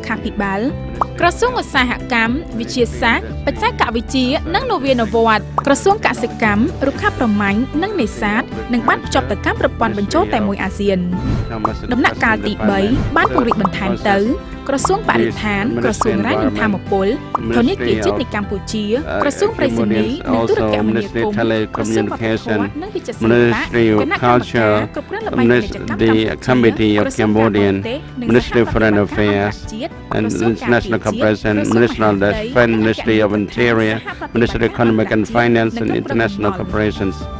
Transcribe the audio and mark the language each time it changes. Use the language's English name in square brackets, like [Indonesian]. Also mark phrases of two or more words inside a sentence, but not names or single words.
[Khmer] ខាភិបាលក្រសួងឧស្សាហកម្មវិទ្យាសាស្ត្របច្ចេកវិទ្យានិងនវានុវត្តន៍ក្រសួងកសិកម្មរុក្ខាប្រមាញ់និងនេសាទនិងបានភ្ជាប់ទៅកាន់ប្រព័ន្ធបញ្ចូលតែមួយអាស៊ានដំណាក់កាលទី3បានពង្រីកបន្ថែមទៅក្រសួងបរិស្ថានក្រសួងរាយនឹងធម្មពលធនាគារជាតិនៃកម្ពុជាក្រសួងប្រៃសណីនិងទូរគមនាគមន៍ក្រសួងវប្បធម៌និងវិចិត្រសិល្បៈគណៈកម្មការគ្រប់គ្រងល្បែងពាណិជ្ជកម្មកម្ពុជា [English] Committee of Cambodian Ministry of Foreign Affairs and International Cooperation, Ministry of Defense, Ministry of Interior, Ministry of Economic and Finance and International Corporations.